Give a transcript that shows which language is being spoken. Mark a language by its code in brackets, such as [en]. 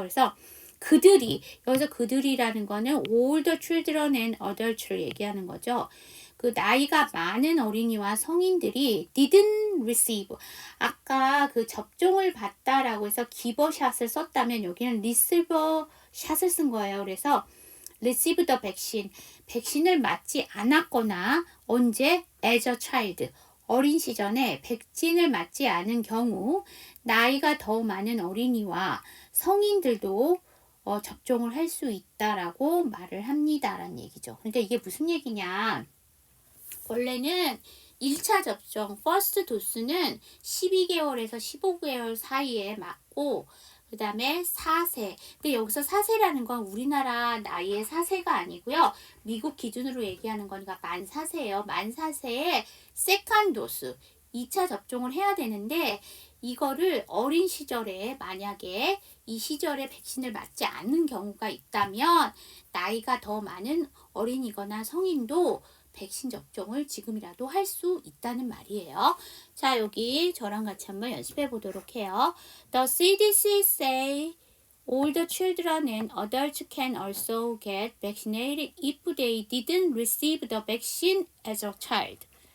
[ko] 그래서 그들이, 여기서 그들이라는 거는 [en] older children and adults [ko] 를 얘기하는 거죠. 그 나이가 많은 어린이와 성인들이 [en] didn't receive. [ko] 아까 그 접종을 받다라고 해서 기버샷을 썼다면 여기는 receiver 샷을 쓴 거예요. [en] 그래서 receive the vaccine. [ko] 백신을 맞지 않았거나 언제 [en] as a child. [ko] 어린 시절에 백신을 맞지 않은 경우 나이가 더 많은 어린이와 성인들도 접종을 할 수 있다라고 말을 합니다라는 얘기죠. 그러니까 이게 무슨 얘기냐? 원래는 1차 접종, 퍼스트 도스는 12개월에서 15개월 사이에 맞고, 그 다음에 4세. 근데 여기서 4세라는 건 우리나라 나이의 4세가 아니고요. 미국 기준으로 얘기하는 거니까 만 4세예요. 만 4세에 세컨 도스, 2차 접종을 해야 되는데, 이거를 어린 시절에 만약에 이 시절에 백신을 맞지 않는 경우가 있다면 나이가 더 많은 어린이거나 성인도 백신 접종을 지금이라도 할 수 있다는 말이에요. 자, 여기 저랑 같이 한번 연습해 보도록 해요. [en] The CDC say older children and adults can also get vaccinated if they didn't receive the vaccine as a child.